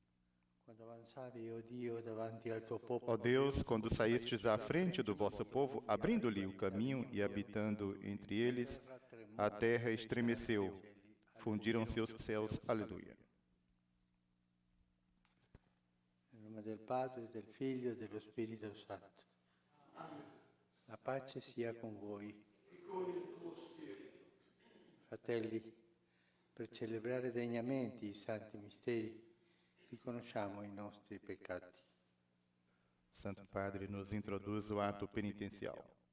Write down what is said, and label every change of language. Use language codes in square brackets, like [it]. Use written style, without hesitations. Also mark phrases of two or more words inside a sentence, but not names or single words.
[pt] Ó Deus, quando saístes à frente do vosso povo, abrindo-lhe o caminho e habitando entre eles, a terra estremeceu, fundiram-se os céus. Aleluia. Em nome do Padre, do Filho e do Espírito Santo. [it] A pace sia con voi. Fratelli, per celebrare degnamente i santi misteri, riconosciamo i nostri peccati. [pt] Santo Padre nos introduz o ato penitencial.